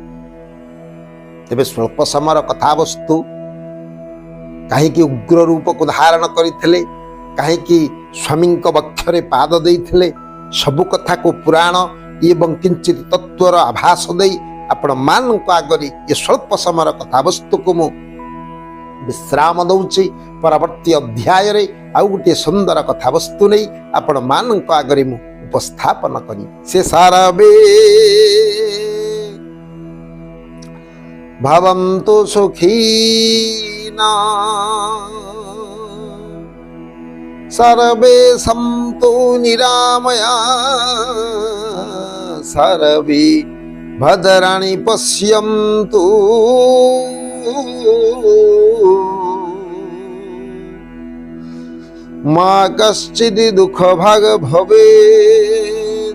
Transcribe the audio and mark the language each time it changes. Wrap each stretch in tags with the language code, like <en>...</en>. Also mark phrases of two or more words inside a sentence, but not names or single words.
<or>ତେବେ ସ୍ୱଳ୍ପ ସମୟର କଥାବସ୍ତୁ, କାହିଁକି ଉଗ୍ର ରୂପକୁ ଧାରଣ କରିଥିଲେ, କାହିଁକି ସ୍ୱାମୀଙ୍କ ବକ୍ଷରେ ପାଦ ଦେଇଥିଲେ, ସବୁ କଥାକୁ ପୁରାଣ ଏବଂ କିଞ୍ଚିତ ତତ୍ଵର ଆଭାସ ଦେଇ ଆପଣ ମାନଙ୍କ ଆଗରେ ଏ ସ୍ୱଳ୍ପ ସମୟର କଥାବସ୍ତୁକୁ ମୁଁ ବିଶ୍ରାମ ଦଉଛି। ପରବର୍ତ୍ତୀ ଅଧ୍ୟାୟରେ ଆଉ ଗୋଟିଏ ସୁନ୍ଦର କଥାବସ୍ତୁ ନେଇ ଆପଣ ମାନଙ୍କ ଆଗରେ ମୁଁ ଉପସ୍ଥାପନ କରିବି।</or> <sa>ସେ ସାରବେ ଭବନ୍ତୁ ସୁଖୀନା सर्वे सन्तु निरामया सर्वे भद्राणि पश्यन्तु मा कश्चित् दुःखभाग् भवेत्।</sa>